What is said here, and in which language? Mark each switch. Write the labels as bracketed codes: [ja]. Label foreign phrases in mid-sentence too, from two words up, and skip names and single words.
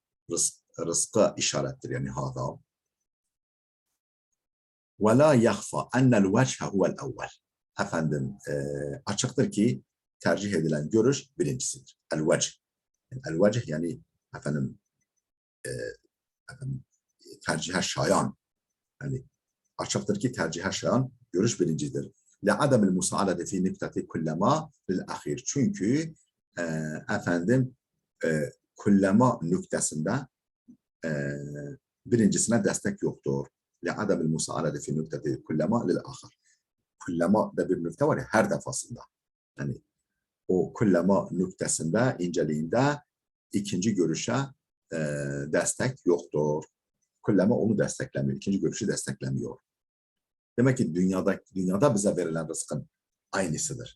[tr] Rızka işarettir yani hâzâ. [ar] وَلَا يَخْفَى أَنَّ الْوَجْهَ هُوَ الْأَوَّلُ. [tr] Efendim açıktır ki tercih edilen görüş birincisidir. El-vecih. El-vecih yani efendim tercihe şayan. Yani açıktır ki tercihe şayan görüş birincidir. [ar] لَعَدَمِ الْمُسَاعَدَةِ فِي نِكْتَةِ كُلَّمَا لِلْأَخِيرِ. [tr] Çünkü efendim kullama nüktesinde birincisine destek yoktur. [ar] لَعَدَمِ الْمُسَاعَدَةِ فِي نِكْتَةِ كُلَّمَا لِلْأَخِيرِ. [tr] Kullama da bir nükte var ya, her defasında. Yani o kullama nüktesinde, inceliğinde ikinci görüşe destek yoktur. Kullama onu desteklemiyor, ikinci görüşü desteklemiyor. Demek ki dünyada bize verilen rızkın aynısıdır.